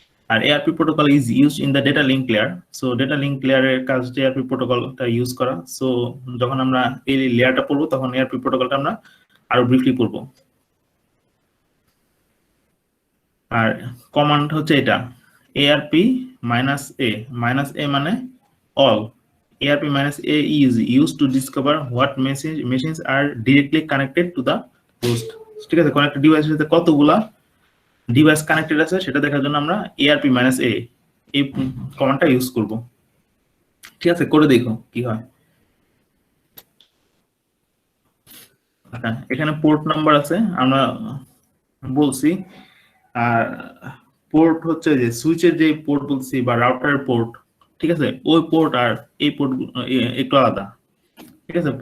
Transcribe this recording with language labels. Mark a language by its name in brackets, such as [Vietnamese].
[Bangla] আর ARP protocol [English] Is used in the data link layer. [Bangla] So data link লেয়ারের কাজ হচ্ছে ARP প্রোটোকলটা use করা। So যখন আমরা এই লেয়ারটা পড়বো তখন এআরপি প্রোটোকলটা আমরা আরো ব্রিফলি পড়বো। আর কমান্ড হচ্ছে এটা এআরপি -a মানে all. [English] ARP -a is used to discover what machines are directly connected to the host, [Bangla] ঠিক আছে। কোন একটা ডিভাইসের সাথে কতগুলা ডিভাইস কানেক্টেড আছে সেটা দেখার জন্য আমরা ARP -a এই কমান্ডটা ইউজ করব, ঠিক আছে। করে দেখো কি হয়। আচ্ছা, এখানে পোর্ট নাম্বার আছে আমরা বলছি, আর পোর্ট হচ্ছে যে সুইচের যে পোর্ট বলছি বা রাউটারের পোর্ট, ঠিক আছে, ওই পোর্ট আর এই পোর্ট একটু আলাদা, ঠিক আছে।